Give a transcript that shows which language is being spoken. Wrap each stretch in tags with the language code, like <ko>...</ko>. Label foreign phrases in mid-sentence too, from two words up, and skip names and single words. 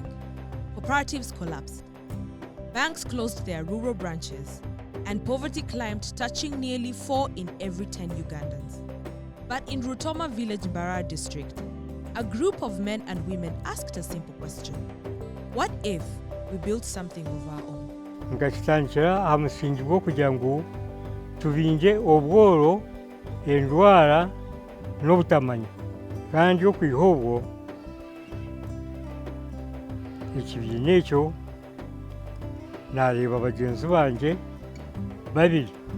<en>Cooperatives collapsed. Banks closed their rural branches, and poverty climbed, touching nearly 4 in every 10 Ugandans. But in Rutoma village, Mbarara district, a group of men and women asked a simple question. What if we built something of our own?</en> <nyn>Ngakitandikira amusingi gwo kugira ngu tubinge obworo, endwara n'obutamanya. Kandi okwiha obwo ekibiina ekyo nareeba bagyenzi bange babiri.</nyn>